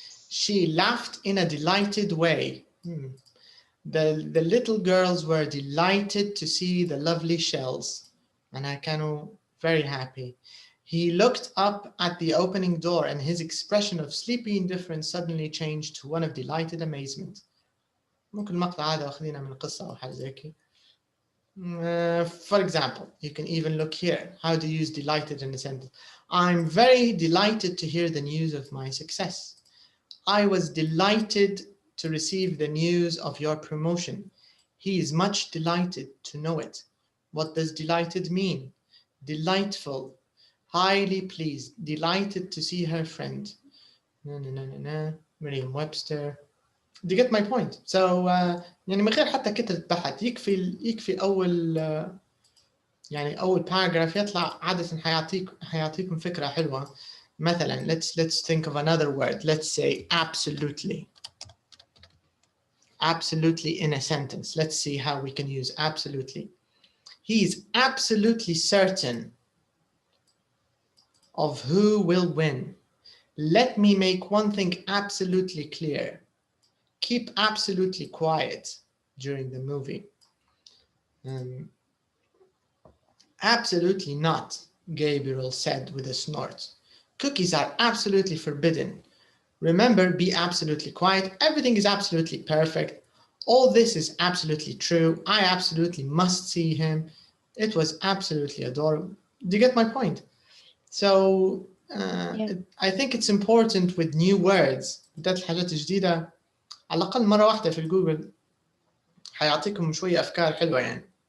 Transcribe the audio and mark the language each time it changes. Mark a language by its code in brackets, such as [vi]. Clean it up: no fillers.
[en] She laughed in a delighted way. The little girls were delighted to see the lovely shells. And I [ar] كانوا [en] very happy. He looked up at the opening door and his expression of sleepy indifference suddenly changed to one of delighted amazement. [ar] ممكن المقطع هذا واخذينه من قصة أو حاجة زي كذا. [en] For example, you can even look here. How to use delighted in a sentence. I'm very delighted to hear the news of my success. I was delighted to receive the news of your promotion. He is much delighted to know it. What does delighted mean? Delightful, highly pleased, delighted to see her friend. Merriam-Webster. Do you get my point? So [ar] يعني من غير حتى كترة بحث يكفي أول يعني أول paragraph يطلع عادة حيعطيكم فكرة حلوة. [en] مثلا let's think of another word. Let's say absolutely. Absolutely in a sentence. Let's see how we can use absolutely. He is absolutely certain of who will win. Let me make one thing absolutely clear. Keep absolutely quiet during the movie. Absolutely not, Gabriel said with a snort. Cookies are absolutely forbidden. Remember, be absolutely quiet. Everything is absolutely perfect. All this is absolutely true. I absolutely must see him. It was absolutely adorable. Do you get my point? So I think it's important with new words. [ar] بدأت الحاجات الجديدة على الأقل مرة واحدة في الجوجل حيعطيكم شوية أفكار حلوة يعني.